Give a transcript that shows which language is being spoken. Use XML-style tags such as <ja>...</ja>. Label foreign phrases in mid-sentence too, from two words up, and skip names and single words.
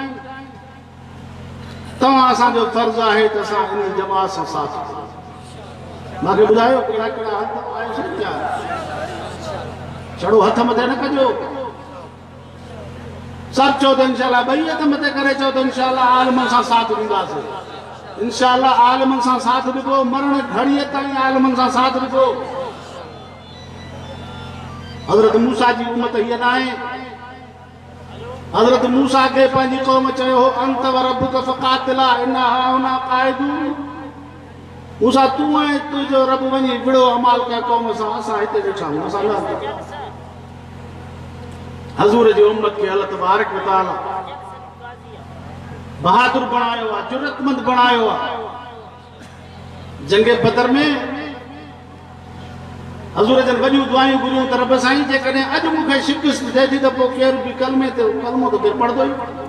<sd>तव्हां असांजो फर्ज़ आहे त असां इन जमात सां साथ मूंखे ॿुधायो कहिड़ा कहिड़ा हथ आयो छा चढ़ो हथ मथे न कजो सभु चओ त</sd> <ar>إن شاء الله</ar> <sd>ॿई हथ मथे करे चओ त</sd> <ar>إن شاء الله</ar> <sd>आलमनि सां साथ ॾींदासीं</sd> <ar>إن شاء الله</ar> <sd>आलमनि सां साथ ॾिबो मरण घड़ीअ ताईं आलमनि सां साथ ॾिबो हज़रत मूसा जी उम्मत हीअ न आहे हज़रत मूसा खे पंहिंजी क़ौम चयो हो</sd> <ar>أنت و ربك فقاتلا إنا هاهنا قاعدون</ar> <sd>मूसा तूं ऐं तुंहिंजो रब वञी विड़ो अमाल कयो क़ौम सां असां हिते वेठा आहियूं असां न हज़ूर जी उम्मत खे</sd> <ar>الله تبارك و تعالى</ar> <sd>बहादुर बणायो आहे जुरतमंद बणायो आहे जंगे बदर में हज़ूर जन वॾियूं दुआयूं घुरियूं त रब साईं जेकॾहिं अॼु मूंखे शिकस्त थिए थी त पोइ केरु बि कलमे ते कलमो त केरु पढ़ंदो ई</sd>